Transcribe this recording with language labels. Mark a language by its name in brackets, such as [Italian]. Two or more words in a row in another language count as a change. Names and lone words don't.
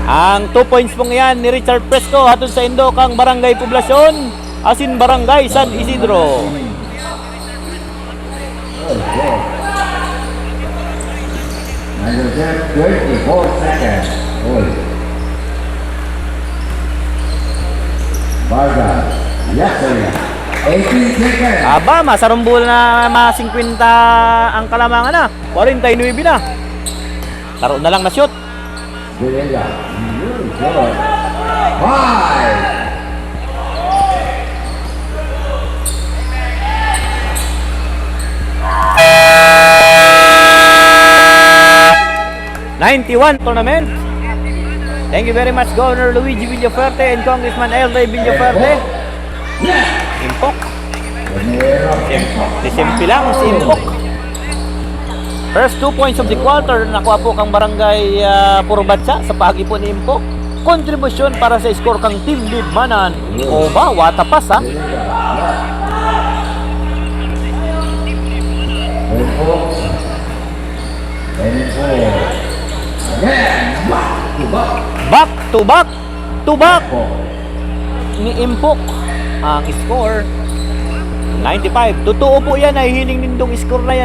[Bikol] Ang 2 points pong yan ni Richard Fresco hatod sa Indokang Barangay Poblasyon, Asin Barangay San Isidro. [English] Okay. Number 24 seconds. Hold. Vargas. Yes, sir. 18 seconds. [Bikol] Aba, masarumbol na mga 50 ang kalamangan na. 49 na. Laro na lang na shoot. [English] Virella. Really good. 5. 91 tournament. Thank you very much, Governor Luigi Villaferte and Congressman Elray Villaferte. [Bikol] Impok. Simple lang, si Impok. [English] First 2 points of the quarter, [Bikol] nakuha po kang barangay Purbatsa sa pagi po ni Impok. Kontribusyon para sa score kang Team Libmanan. O ba, watapas ha? [English] Back to back [Bikol] ni Impok ang score 95. Totoo po yan ay hiling nindong score na yan.